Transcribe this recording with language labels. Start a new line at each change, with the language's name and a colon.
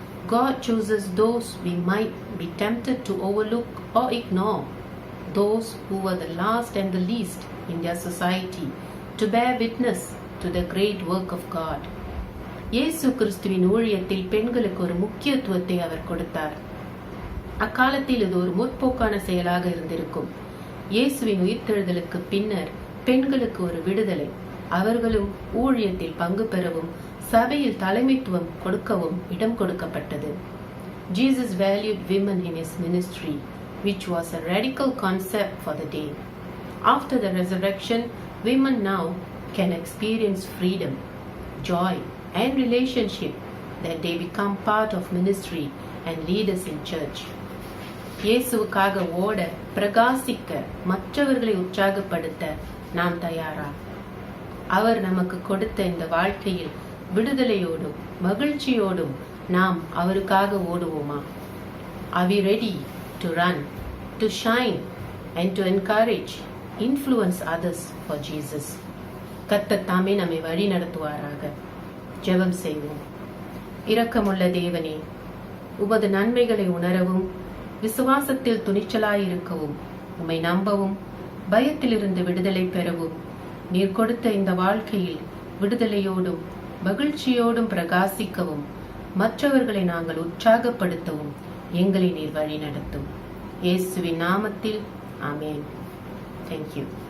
English: God chooses those we might be tempted to overlook or ignore, those who were the last and the least in their society, to bear witness to the great work of God.
Tamil: இயேசு கிறிஸ்துவின் ஊழியத்தில் பெண்களுக்கு ஒரு முக்கியத்துவத்தை அவர் கொடுத்தார். அக்காலத்தில் இது ஒரு முற்போக்கான செயலாக இருந்திருக்கும். இயேசுவின் உயிர்த்தெழுதலுக்கு பின்னர் பெண்களுக்கு ஒரு விடுதலை, அவர்களும் ஊழியத்தில் பங்கு பெறவும் சபையில் தலைமைத்துவம் கொடுக்கவும் இடம் கொடுக்கப்பட்டது.
English: Jesus valued women in his ministry, which was a radical concept for the day. After the resurrection, women now can experience freedom, joy and relationship that they become part of ministry and leaders in church.
Tamil: இயேசுவுக்காக ஓட, பிரகாசிக்க, மற்றவர்களை உற்சாகப்படுத்த நாம் தயாரா? அவர் நமக்கு கொடுத்த இந்த வாழ்க்கையில் விடுதலையோடும் மகிழ்ச்சியோடும் நாம் அவருக்காக ஓடுவோமா?
English: Are we ready to run, to shine and to encourage, influence others for Jesus?
Tamil: கர்த்தர் தாமே நம்மை வழி நடத்துவாராக. ஜெபம் செய்வோம். இரக்கமுள்ள தேவனே, உமது நன்மைகளை உணரவும் விசுவாசத்தில் துணிச்சலாயிருக்கவும் உம்மை நம்பவும் பயத்திலிருந்து விடுதலை பெறவும் நீர் கொடுத்த இந்த வாழ்க்கையில் விடுதலையோடும் மகிழ்ச்சியோடும் பிரகாசிக்கவும் மற்றவர்களை நாங்கள் உற்சாகப்படுத்தவும் எங்களை நீர் வழி நடத்தும். இயேசுவின் நாமத்தில் ஆமென்.
English: Thank you.